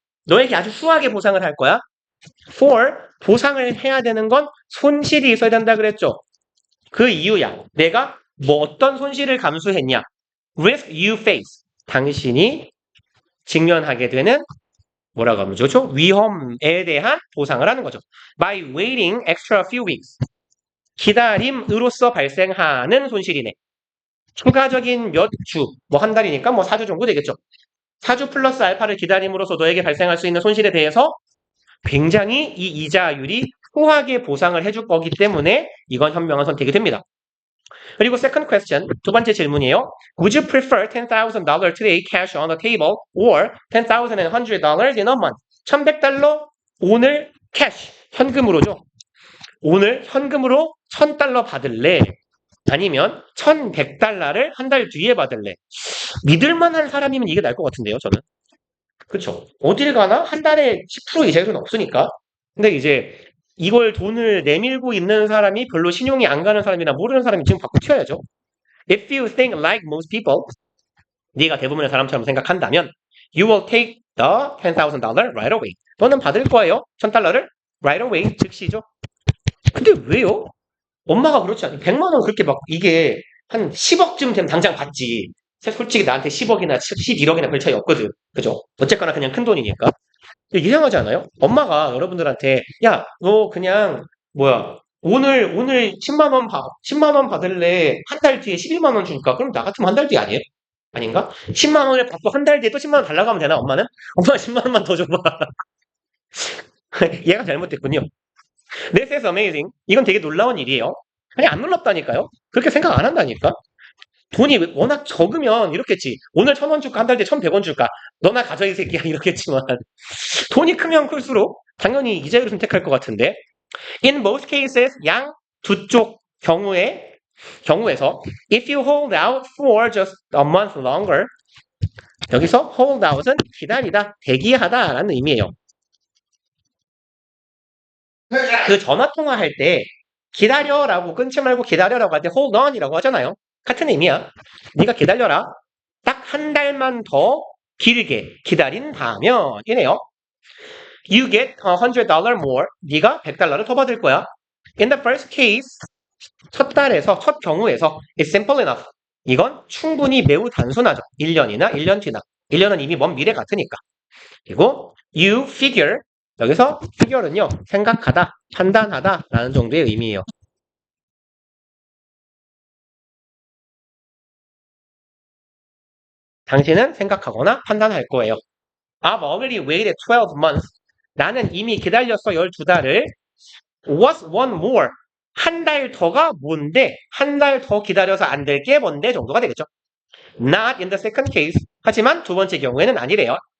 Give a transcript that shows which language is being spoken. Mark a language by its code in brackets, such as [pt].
[ko] 너에게 아주 후하게 보상을 할 거야. for, 보상을 해야 되는 건 손실이 있어야 된다 그랬죠. 그 이유야. 내가 뭐 어떤 손실을 감수했냐. [en] risk you face. [ko] 당신이 직면하게 되는 뭐라고 하면 좋죠? 위험에 대한 보상을 하는 거죠. [en] By waiting extra few weeks. [ko] 기다림으로써 발생하는 손실이네. 추가적인 몇 주, 뭐 한 달이니까 뭐 4주 정도 되겠죠. 4주 플러스 알파를 기다림으로써 너에게 발생할 수 있는 손실에 대해서 굉장히 이 이자율이 후하게 보상을 해줄 거기 때문에 이건 현명한 선택이 됩니다. 그리고 [en] second question, [ko] 두 번째 질문이에요. [en] Would you prefer $10,000 today cash on the table or $10,100 in a month? [ko] $1,100 오늘 cash, 현금으로죠. 오늘 현금으로 $1,000 받을래? 아니면 $1,100를 한 달 뒤에 받을래? 믿을만한 사람이면 이게 나을 것 같은데요, 저는. 그쵸? 어딜 가나 한 달에 10% 이자율은 없으니까. 근데 이제 이걸 돈을 내밀고 있는 사람이 별로 신용이 안 가는 사람이나 모르는 사람이 지금 받고 튀어야죠. [en] If you think like most people, [ko] 네가 대부분의 사람처럼 생각한다면 [en] you will take the $10,000 right away. [ko] 너는 받을 거예요. $1,000를 [en] right away, [ko] 즉시죠. 근데 왜요? 엄마가 그렇지 않아요. 100만 원 그렇게 막 이게 한 10억쯤 되면 당장 받지. 솔직히 나한테 10억이나 11억이나 별 차이 없거든. 그죠? 어쨌거나 그냥 큰 돈이니까. 이상하지 않아요? 엄마가 여러분들한테, 야, 너 그냥, 뭐야, 오늘 10만 원 받을래? 한 달 뒤에 11만 원 주니까. 그럼 나 같으면 한 달 뒤 아니에요? 아닌가? 10만 원을 받고 한 달 뒤에 또 10만 원 달라고 하면 되나, 엄마는? 엄마 10만 원만 더 줘봐. 얘가 잘못됐군요. [en] This is amazing. [ko] 이건 되게 놀라운 일이에요. 아니, 안 놀랍다니까요? 그렇게 생각 안 한다니까? 돈이 워낙 적으면 이렇겠지. 오늘 1,000원 줄까? 한 달 뒤에 1,100원 줄까? 너나 가져, 이 새끼야. 이렇겠지만. 돈이 크면 클수록 당연히 이자율을 선택할 것 같은데. [en] In most cases, [ko] 양 두 쪽 경우에서 [en] if you hold out for just a month longer, 여기서 hold out은 [ko] 기다리다, 대기하다라는 의미예요. 그 전화 통화할 때 기다려라고 끊지 말고 기다려라고 할 때 hold on이라고 하잖아요. 같은 의미야. 네가 기다려라. 딱 한 달만 더 길게 기다린다면 이네요. [en] You get $100 more. [ko] 네가 $100더 받을 거야. [en] In the first case, [ko] 첫 경우에서 [en] it's simple enough. [ko] 이건 충분히 매우 단순하죠. 1년이나 1년 뒤나. 1년은 이미 먼 미래 같으니까. 그리고 [en] you figure, [ko] 여기서 figure는요, 생각하다, 판단하다 라는 정도의 의미예요. 당신은 생각하거나 판단할 거예요. [en] I've already waited 12 months. [ko] 나는 이미 기다렸어 12달을. [en] What's one more? [ko] 한 달 더가 뭔데? 한 달 더 기다려서 안 될 게 뭔데? 정도가 되겠죠. [en] Not in the second case. [ko] 하지만 두 번째 경우에는 아니래요.